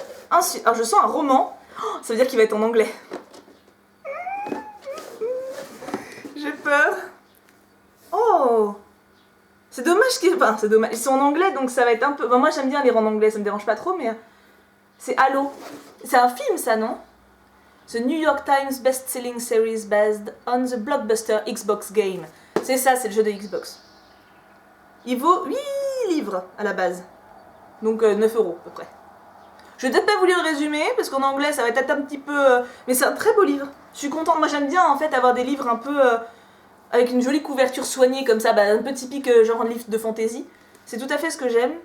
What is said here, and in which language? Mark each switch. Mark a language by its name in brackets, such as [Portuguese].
[French] Ensuite, alors je sens un roman. Oh, ça veut dire qu'il va être en anglais. J'ai peur. Oh! C'est dommage qu'ils... Enfin, c'est dommage. Ils sont en anglais, donc ça va être un peu... Bon, moi, j'aime bien lire en anglais, ça me dérange pas trop, mais... C'est Halo. C'est un film, ça, non? [English] The New York Times best-selling series based on the blockbuster Xbox game. [French] C'est ça, c'est le jeu de Xbox. Il vaut 8 livres à la base. Donc 9 € à peu près. Je vais peut-être pas vous lire le résumé, parce qu'en anglais ça va être un petit peu... mais c'est un très beau livre. Je suis contente, moi j'aime bien en fait avoir des livres un peu... avec une jolie couverture soignée comme ça, un peu typique genre livre de fantasy. C'est tout à fait ce que j'aime.